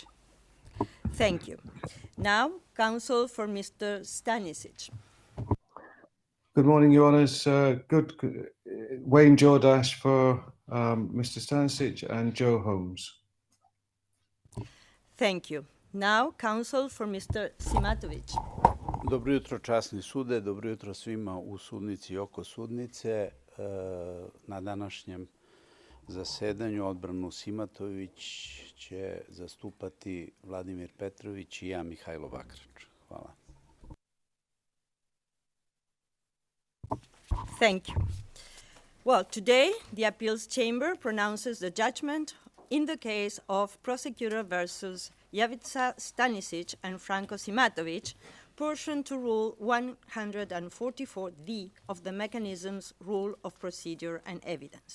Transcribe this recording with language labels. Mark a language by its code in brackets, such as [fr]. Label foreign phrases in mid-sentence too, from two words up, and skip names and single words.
[en] Thank you. Now, counsel for Mr. Stanisic. Good morning, Your Honours. Wayne Jordash for Mr. Stanisic and Joe Holmes. Thank you. Now, counsel for Mr. Simatović. [sr] Dobro jutro, časni sude, dobro jutro svima u sudnici i oko sudnice. Na današnjem zasedanju odbranu Simatović će zastupati Vladimir Petrović i ja, Mihajlo Bakrač. Hvala. [en] Thank you. Well, today, the appeals chamber pronounces the judgment in the case of prosecutor versus Jovica, Stanisic, and Franko Simatović, pursuant to Rule 144D of the Mechanism's Rule of Procedure and Evidence.